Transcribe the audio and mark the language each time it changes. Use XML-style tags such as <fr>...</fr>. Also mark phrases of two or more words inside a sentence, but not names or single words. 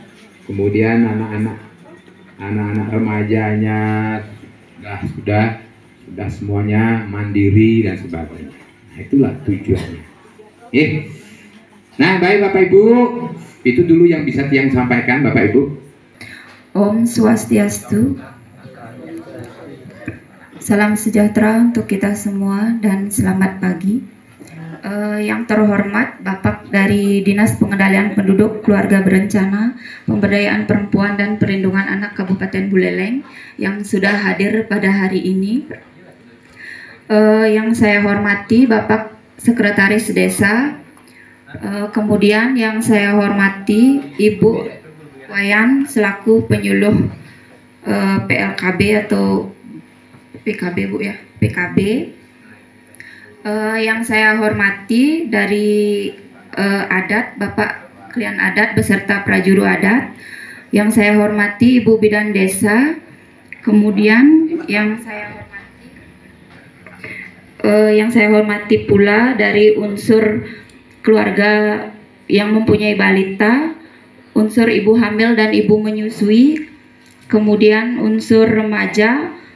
<id>Kemudian anak-anak remajanya sudah semuanya mandiri dan sebagainya. Nah, itulah tujuannya. Nah, baik Bapak Ibu, itu dulu yang bisa Tiang sampaikan Bapak Ibu. Om Swastiastu. Salam sejahtera untuk kita semua dan selamat pagi. Yang terhormat Bapak dari Dinas Pengendalian Penduduk Keluarga Berencana, Pemberdayaan Perempuan dan Perlindungan Anak Kabupaten Buleleng yang sudah hadir pada hari ini. Yang saya hormati Bapak Sekretaris Desa, kemudian yang saya hormati Ibu Wayan selaku penyuluh PLKB atau PKB Bu ya, PKB. Yang saya hormati dari adat, Bapak Klian Adat beserta prajuru adat. Yang saya hormati Ibu Bidan Desa. Kemudian yang saya hormati pula dari unsur keluarga yang mempunyai balita, unsur ibu hamil dan ibu menyusui, kemudian unsur remaja.</id>